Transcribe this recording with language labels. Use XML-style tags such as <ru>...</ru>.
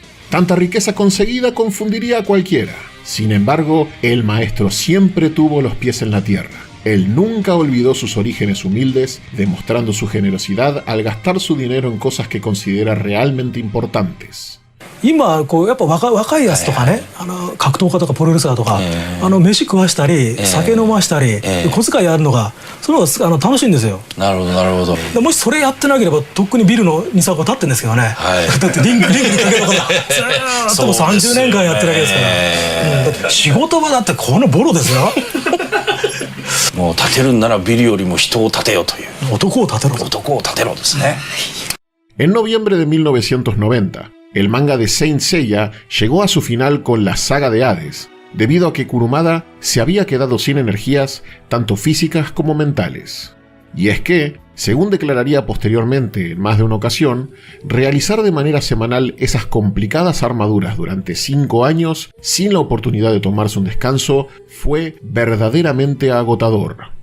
<es>Tanta riqueza conseguida confundiría a cualquiera. Sin embargo, el maestro siempre tuvo los pies en la tierra. Él nunca olvidó sus orígenes humildes, demostrando su generosidad al gastar su dinero en cosas que considera realmente importantes.</es> <ja>今こうやっぱ若いやつとかね、格闘家とかプロレスラーとか、飯食わしたり、酒飲ましたり、小遣いやるのがそれは楽しいんですよ。なるほどなるほど。もしそれやってなければとっくにビルの2層立ってんですけどね、だってリングにかけとかずーっともう30年間やってるわけですから、だって仕事場だってこのボロですよ。もう立てるんならビルよりも人を立てよという。男を立てろ。男を立てろですね。</ja> <es>En noviembre de 1990, el manga de Saint Seiya llegó a su final con la saga de Hades, debido a que Kurumada se había quedado sin energías tanto físicas como mentales. Y es que, según declararía posteriormente en más de una ocasión, realizar de manera semanal esas complicadas armaduras durante 5 años sin la oportunidad de tomarse un descanso fue verdaderamente agotador.</es>